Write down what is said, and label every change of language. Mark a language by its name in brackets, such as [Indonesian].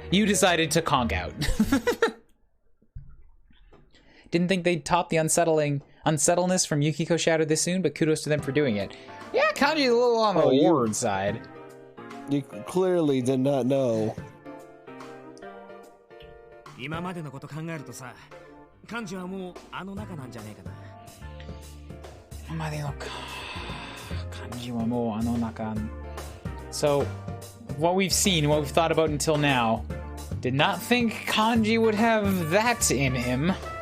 [English] You decided to conk out. Didn't think they'd top the unsettledness from Yukiko Shadow this soon, but kudos to them for doing it. Yeah, Kanji's a little on the word side. You clearly did not know. [Japanese] 今までのこと考えるとさ、漢字はもうあの中なんじゃねえかな。今までのか、漢字はもうあの中。 [English] So, what we've seen, what we've thought about until now, did not think Kanji would have that in him.